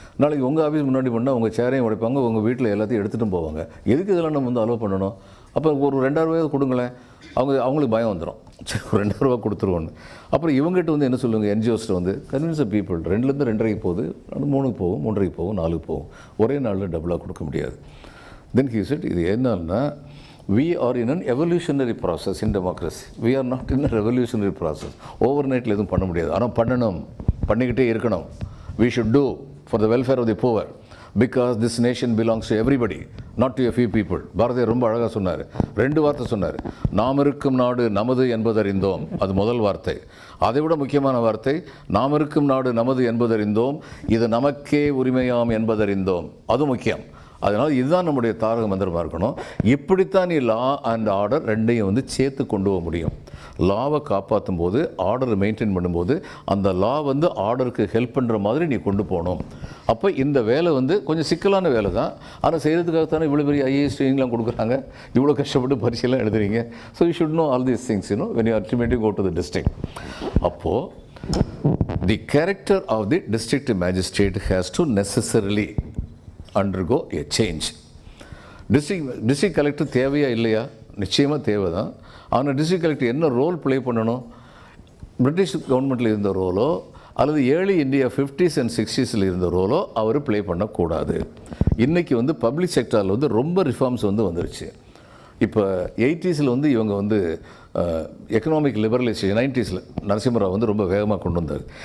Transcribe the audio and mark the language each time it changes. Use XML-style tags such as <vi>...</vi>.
<ta>நாளைக்கு உங்கள் ஆஃபீஸ் முன்னாடி பண்ணால் உங்கள் சேரையும் உடைப்பாங்க, உங்கள் வீட்டில் எல்லாத்தையும் எடுத்துகிட்டும் போவாங்க. எதுக்கு இதெல்லாம் நம்ம வந்து அலோவ் பண்ணணும்? அப்போ ஒரு 2000 ரூபாய் கொடுங்களேன், அவங்களுக்கு பயம் வந்துடும், சரி ஒரு 2000 ரூபா கொடுத்துருவோன்னு. அப்புறம் இவங்ககிட்ட வந்து என்ன சொல்லுவாங்க, என்ஜிஓஸில் வந்து கன்வின்ஸ் த பீப்புள், 2லேருந்து 2.5 போகுது, 3க்கு போகும், 3.5 போகும், 4க்கு போகும், ஒரே நாளில் டபுளாக கொடுக்க முடியாது.</ta> <en>then he said,</en> <ta>இது என்னன்னா,</ta> <en>we are in an evolutionary process in democracy. We are not in a revolutionary process.</en> <ta>Overnight எதுவும் பண்ண முடியாது. ஆனால் பண்ணணும், பண்ணிக்கிட்டே இருக்கணும்.</ta> <en>We should do for the welfare of the poor, because this nation belongs to everybody, not to a few people.</en> <ta>Bharathiyar ரொம்ப அழகாக சொன்னார், 2 வார்த்தை சொன்னார். நாம் இருக்கும் நாடு நமது என்பதறிந்தோம், அது முதல் வார்த்தை. அதை விட முக்கியமான வார்த்தை, நாம் இருக்கும் நாடு நமது என்பதறிந்தோம், இது நமக்கே உரிமையாம் என்பதறிந்தோம், அது முக்கியம். அதனால் இதுதான் நம்முடைய தாரக மந்திரமாக இருக்கணும். இப்படித்தான் நீ லா அண்ட் ஆர்டர் ரெண்டையும் வந்து சேர்த்து கொண்டு போக முடியும். லாவை காப்பாற்றும் போது, ஆர்டரை மெயின்டைன் பண்ணும்போது, அந்த லா வந்து ஆர்டருக்கு ஹெல்ப் பண்ணுற மாதிரி நீ கொண்டு போகணும். அப்போ இந்த வேலை வந்து கொஞ்சம் சிக்கலான வேலை தான். ஆனால் செய்கிறதுக்காகத்தானே இவ்வளோ பெரிய ஐஏஎஸ் ட்ரெயினிங்லாம் கொடுக்குறாங்க, இவ்வளோ கஷ்டப்பட்டு பரீட்சையெல்லாம் எழுதுறீங்க.</ta> <en>So you should know all these things, you know, when you ultimately go to the district.</en> <ta>அப்போது</ta> <en>the character of the district magistrate has to necessarily undergo a change.</en> <ta>District collector தேவையா இல்லையா? நிச்சயமாக தேவை தான். ஆனால் டிஸ்ட்ரிக்ட் கலெக்டர் என்ன role play பண்ணணும்? British கவர்மெண்ட்டில் இருந்த ரோலோ அல்லது early India 50s and 60s இருந்த ரோலோ அவர் ப்ளே பண்ணக்கூடாது. இன்றைக்கி வந்து பப்ளிக் செக்டாரில் வந்து ரொம்ப ரிஃபார்ம்ஸ் வந்து வந்துருச்சு. இப்போ 80s வந்து இவங்க வந்து எக்கனாமிக் லிபரலைசேஷன், 90s நரசிம்மராவ் வந்து ரொம்ப வேகமாக கொண்டு வந்தார்.</ta>